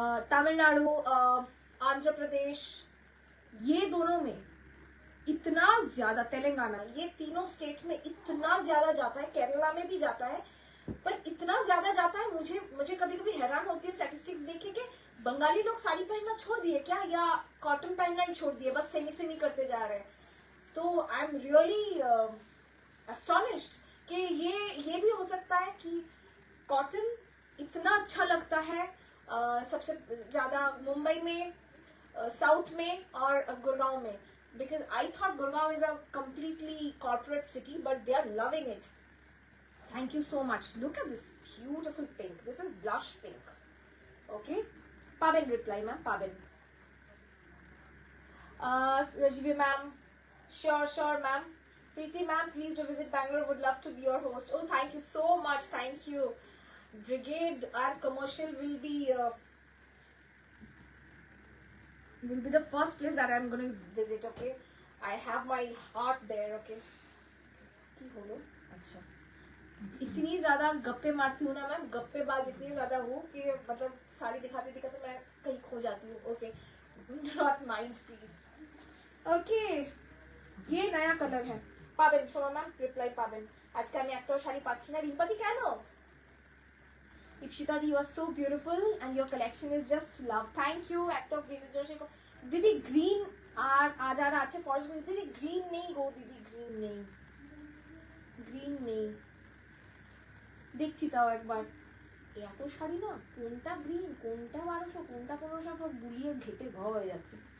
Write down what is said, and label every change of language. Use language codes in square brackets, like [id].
[hi] तमिलनाडु, आंध्र प्रदेश, ये दोनों में इतना ज्यादा, तेलंगाना, ये तीनों स्टेट में इतना ज्यादा जाता है, केरला में भी जाता है, पर इतना ज्यादा जाता है, मुझे कभी कभी हैरान होती है स्टैटिस्टिक्स देख के, बंगाली लोग साड़ी पहनना छोड़ दिए क्या, या कॉटन पहनना ही छोड़ दिए, बस सेमी करते जा रहे हैं। तो [en] I am really astonished [hi] कि ये भी हो सकता है कि कॉटन इतना अच्छा लगता है सबसे ज्यादा मुंबई में, साउथ में और गुड़गांव में, [en] because I thought Gurgaon is a completely corporate city, but they are loving it. Thank you so much. Look at this beautiful pink. This is blush pink. Okay. [bn] Paben reply, ma'am. Paben. [en] Rajvi ma'am. Sure, ma'am. Preeti ma'am, please do visit Bangalore. Would love to be your host. Oh, thank you so much. Thank you. Brigade and Commercial will be the first place that I'm going to visit. Okay. I have my heart there. Okay. [bn] की होलो? [en] अच्छा. [hi] इतनी ज़्यादा गप्पे मारती हूँ ना ma'am, गप्पेबाज इतनी ज़्यादा हूँ कि मतलब साड़ी दिखाते दिखाते मैं कहीं खो जाती हूँ. [en] Okay. Not mind, please. Okay. [hi] ये नया कलर है. [bn] पाবেন শোনো ম্যাম, রিপ্লাই পাবেন. আজকে আমি একটাও শাড়ি পাচ্ছি না. রিম্পাদি কেন? [en] Ipshita, you are so beautiful and your collection is just love. Thank you. [bn] একটা গ্রিনের জন্য দিদি গ্রিন আর আজারা আছে ফরেস্ট গ্রিন. দিদি গ্রিন নেই গো, দিদি গ্রিন নেই, গ্রিন নেই. দেখছি তাও একবার. এত শাড়ি না, কোনটা গ্রিন, কোনটা 1200, কোনটা 1500 গুলিয়ে ঘেটে ঘ হয়ে যাচ্ছে.